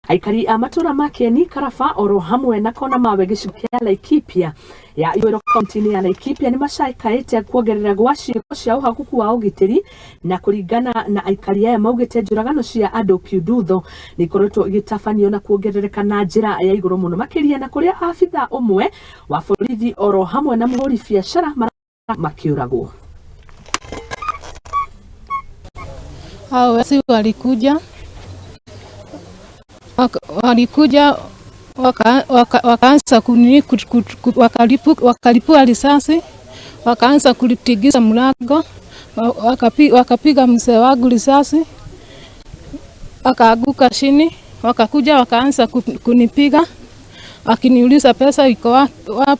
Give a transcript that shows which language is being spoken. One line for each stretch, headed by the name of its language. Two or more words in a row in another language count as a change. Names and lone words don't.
Kikuyu: Aikari a matura ma Kieni, Karaba oro hamwe na kona mawe gĩcigo kĩa Laikipia ya Ithũĩro kaunti-inĩ ya Laikipia nĩ macakaĩte kuongerera gwa ciĩko cia ũhakuku wa ũgitĩri, na kũringana na aikari aya maugĩte njũragano cia andũ kiundutho nĩ ikoretwo igĩtabanio na kuongerereka na njĩra ya igũrũ mũno makĩria, na kũrĩa abitha ũmwe wa borithi oro hamwe na mũhũri biacara makĩũragwo.
Swahili: Hao wezi walikuja wakaanza wakalipua risasi, wakaanza kulipigiza mlango, wakapiga mzee wangu risasi, akaaguka chini, wakakuja wakaanza kunipiga, akiniuliza pesa iko wapi.